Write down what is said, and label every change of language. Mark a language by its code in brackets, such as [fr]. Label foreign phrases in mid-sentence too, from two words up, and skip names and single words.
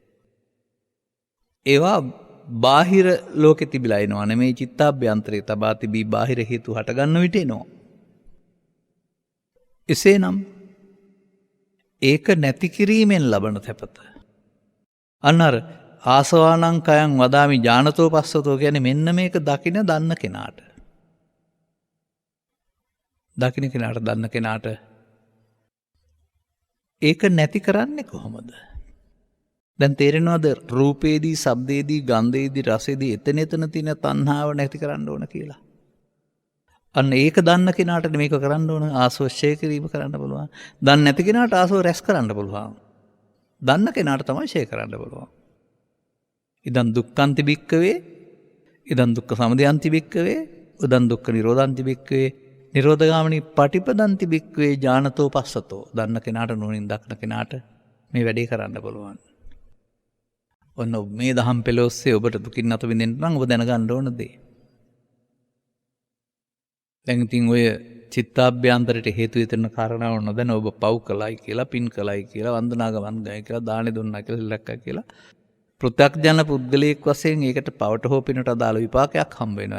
[si] ඒවා බාහිර ලෝකෙ තිබිලා එනවා නෙමෙයි චිත්තාභ්‍යන්තරේ තබා තිබී බාහිර හේතු හට ගන්න විට එනවා. එසේනම් ඒක නැති කිරීමෙන් ලබන සැපත. [pi] අන්නර ආසවානං කයං වදාමි ඥානතෝ පස්සතෝ [si] කියන්නේ මෙන්න මේක දකින දන්න කෙනාට. දකින කෙනාට දන්න කෙනාට ඒක නැති කරන්නේ කොහොමද? දැන් තේරෙනවද රූපේදී, ශබ්දේදී, ගන්ධේදී, රසේදී එතන තියෙන තණ්හාව නැති කරන්න ඕන කියලා? අන්න ඒක දන්න කෙනාට මේක කරන්න ඕන. ආසව ඡය කිරීම කරන්න පුළුවන්. දන්නේ නැති කෙනාට ආසව රැස් කරන්න පුළුවන්. දන්න කෙනාට තමයි ඡය කරන්න පුළුවන්. [pi] ඉදන් දුක්ඛන්ති භික්ඛවේ ඉදන් දුක්ඛ සමුදයන්ති භික්ඛවේ උදන් දුක්ඛ නිරෝධන්ති භික්ඛවේ නිරෝධගාමිනී පටිපදන්ති භික්ඛවේ ඥානතෝ පස්සතෝ. [si] දන්න කෙනාට නුවණින් දක්න කෙනාට මේ වැඩේ කරන්න පුළුවන්. ඔන්න මේ දහම් පෙළ ඔස්සේ ඔබට දුකින් අත විඳින්න නම් ඔබ දැනගන්න ඕන දේ. දැන් ඉතින් ඔය චිත්තාභ්‍යන්තරයට හේතු වෙන කාරණාව නොදැන ඔබ පව් කළයි කියලා, පින් කළයි කියලා, වන්දනා ගමන් ගයි කියලා, දානෙ දුන්නා කියලා, ලැක්කා කියලා පෘථග්ජන පුද්ගලයෙක් වශයෙන් ඒකට පවට හෝ පිනට අදාළ විපාකයක් හම්බ වෙනවා.